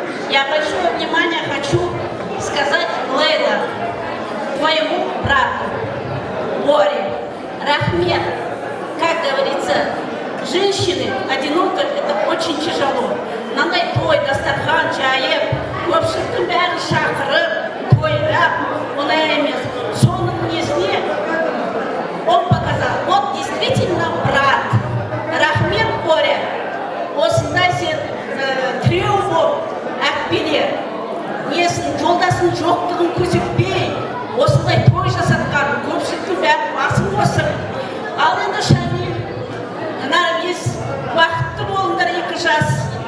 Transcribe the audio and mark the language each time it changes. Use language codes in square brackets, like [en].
[ru] Я большое внимание хочу сказать, Лейла, твоему брату, Боре, рахмет. Как говорится, женщины одинокой это очень тяжело. [kk] Нандай той, дастархан, чайып, көпшіліктің бәрін шақырып, тойлап, оңай емес. Соның несіне [ru] он показал, вот действительно брат. [kk] Рахмет, Боре, осындай сен тіреу болып, әкпелер, несін, жолдасын жоқтығын көрсетпей, осындай той жасатқан, көпшіліктің бәрін басын қосып. Ал енді Шамил, Наргиз, бақытты болыңдар екі жас.